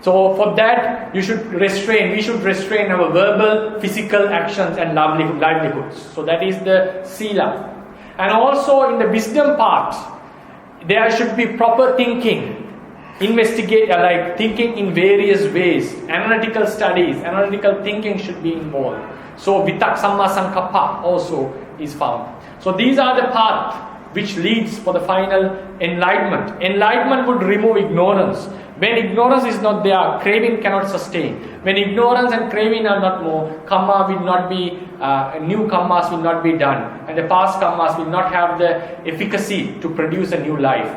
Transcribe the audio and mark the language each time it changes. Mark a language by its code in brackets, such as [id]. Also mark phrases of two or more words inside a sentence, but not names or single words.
[en] So for that, we should restrain our verbal, physical actions and livelihoods. So that is the sila. And also in the wisdom part, there should be proper thinking, like thinking in various ways, analytical studies, analytical thinking should be involved. So [pi] vitak samma sankappa [en] also is found. So these are the path which leads for the final enlightenment. Enlightenment would remove ignorance. When ignorance is not there, craving cannot sustain. When ignorance and craving are not more, karma will not be, new karmas will not be done, and the past karmas will not have the efficacy to produce a new life.